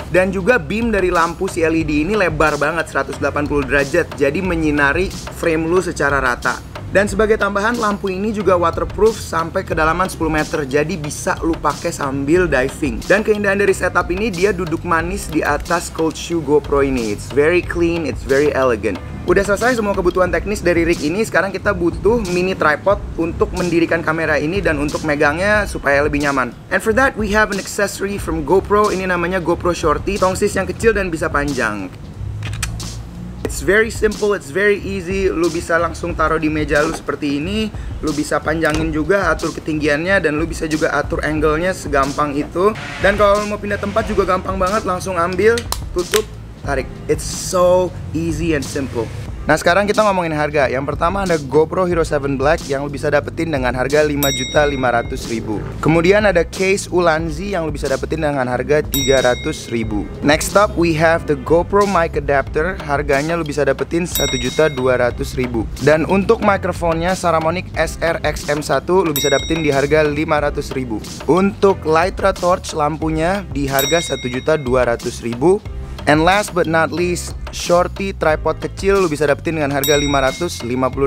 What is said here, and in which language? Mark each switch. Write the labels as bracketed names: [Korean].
[Indonesian] Dan juga beam dari lampu si LED ini lebar banget, 180 derajat, jadi menyinari frame lu secara rata. Dan sebagai tambahan, lampu ini juga waterproof sampai kedalaman 10 meter, jadi bisa lu pakai sambil diving. Dan keindahan dari setup ini, dia duduk manis di atas cold shoe GoPro ini. [English] It's very clean, it's very elegant. [Indonesian] Udah selesai semua kebutuhan teknis dari rig ini. Sekarang kita butuh mini tripod untuk mendirikan kamera ini dan untuk megangnya supaya lebih nyaman. [English] And for that we have an accessory from GoPro. [Indonesian] Ini namanya GoPro Shorty, tongsis yang kecil dan bisa panjang. [English] It's very simple, it's very easy. [Indonesian] Lu bisa langsung taruh di meja lu seperti ini. Lu bisa panjangin juga, atur ketinggiannya, dan lu bisa juga atur angle-nya segampang itu. Dan kalau lu mau pindah tempat juga gampang banget, langsung ambil, tutup, tarik. [English] It's so easy and simple. [Indonesian] Nah sekarang kita ngomongin harga. Yang pertama ada GoPro Hero 7 Black yang lu bisa dapetin dengan harga 5.500.000. Kemudian ada case Ulanzi yang lu bisa dapetin dengan harga 300.000. [English] Next up we have the GoPro mic adapter. [Indonesian] Harganya lu bisa dapetin 1.200.000. Dan untuk mikrofonnya Saramonic SR-XM1 lu bisa dapetin di harga 500.000. Untuk Litra Torch lampunya di harga 1.200.000. [English] And last but not least, [Indonesian] Shorty tripod kecil lu bisa dapetin dengan harga 550.000.